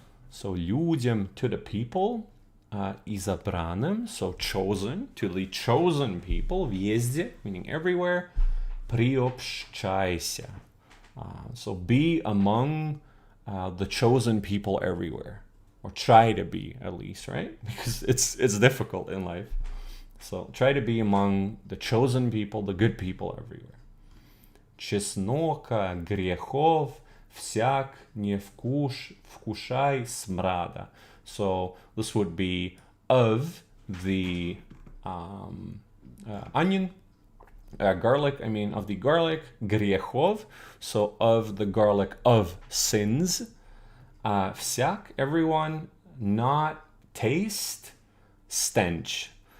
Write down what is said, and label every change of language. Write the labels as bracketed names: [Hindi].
[English] So людям, to the people, избранным, so chosen, to the chosen people, везде, meaning everywhere, приобщайся. So be among the chosen people everywhere, or try to be at least, right? Because it's difficult in life. So try to be among the chosen people, the good people everywhere. [Church Slavic] Чеснока, грехов, всяк не вкушай смрада. [English] So this would be of the onion, garlic, of the garlic, грехов, so of the garlic of sins, всяк, everyone, not taste, stench.